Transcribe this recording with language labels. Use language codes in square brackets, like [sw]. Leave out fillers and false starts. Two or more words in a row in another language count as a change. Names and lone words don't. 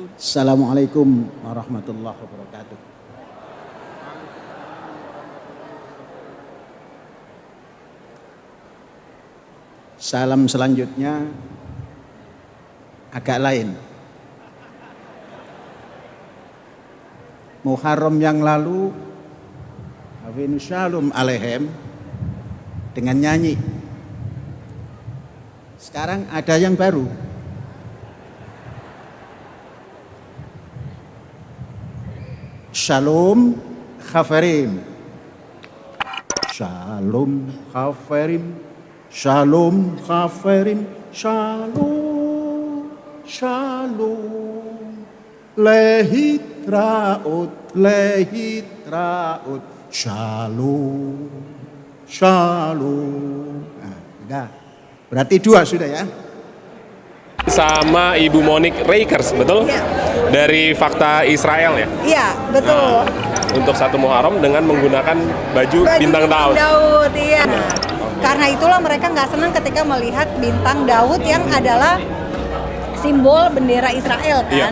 [ar] السلام عليكم ورحمة الله وبركاته. [id] Salam selanjutnya agak lain. Muharram yang lalu [he] הבאנו שלום עליכם [id] dengan nyanyi. Sekarang ada yang baru. [he] שלום חברים. שלום חברים. שלום חברים. שלום. שלום. להתראות. להתראות. שלום. Shalom. [id] Nah, udah. Berarti 2 sudah ya. Sama Ibu Monik Reikers, betul? Iya. Dari Fakta Israel ya? Iya, betul. Untuk 1 Muharram dengan menggunakan baju bintang Daud. Daud, iya. Karena itulah mereka nggak senang ketika melihat bintang Daud yang adalah simbol bendera Israel kan.